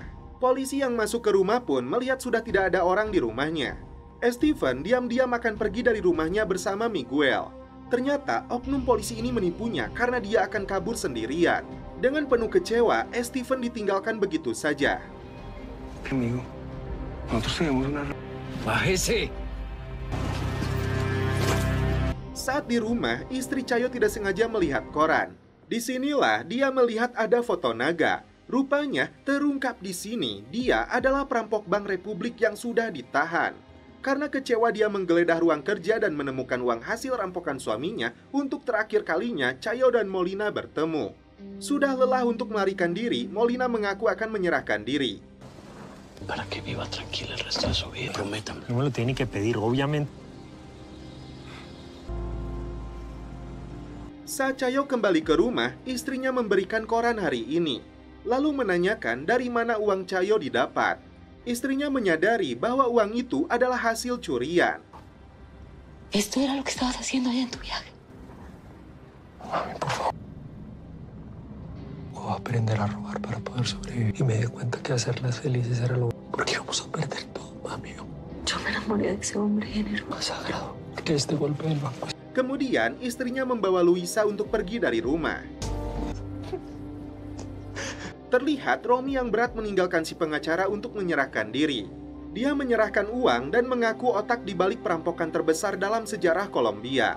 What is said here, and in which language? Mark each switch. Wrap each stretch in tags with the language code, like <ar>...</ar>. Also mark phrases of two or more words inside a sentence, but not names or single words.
<id>Polisi yang masuk ke rumah pun melihat sudah tidak ada orang di rumahnya. Steven diam-diam akan pergi dari rumahnya bersama Miguel. Ternyata oknum polisi ini menipunya karena dia akan kabur sendirian. Dengan penuh kecewa, Steven ditinggalkan begitu saja.</id> <es>Amigo, nosotros tenemos una... Bájese.</es> <id>Saat di rumah, istri Chayo tidak sengaja melihat koran. Disinilah dia melihat ada foto Naga. Rupanya terungkap di sini dia adalah perampok Bank Republik yang sudah ditahan. Karena kecewa dia menggeledah ruang kerja dan menemukan uang hasil rampokan suaminya, untuk terakhir kalinya Chayo dan Molina bertemu. Sudah lelah untuk melarikan diri, Molina mengaku akan menyerahkan diri.</id> <es>Para que viva tranquila el resto de su vida, prométame. No me lo tiene que pedir, obviamente.</es> <id>Saat Chayo kembali ke rumah, istrinya memberikan koran hari ini. Lalu menanyakan dari mana uang Chayo didapat. Istrinya menyadari bahwa uang itu adalah hasil curian.</id> <es>Esto era lo que estabas haciendo allá en tu viaje. Mami, por favor. Voy a aprender a robar para poder sobrevivir. Y me di cuenta que hacerlas felices era lo... Porque íbamos a perder todo, mami. Yo me enamoré de ese hombre generoso. Más sagrado que este golpe del banco.</es> <id>Kemudian istrinya membawa Luisa untuk pergi dari rumah. Terlihat Romy yang berat meninggalkan si pengacara untuk menyerahkan diri. Dia menyerahkan uang dan mengaku otak di balik perampokan terbesar dalam sejarah Kolombia.</id>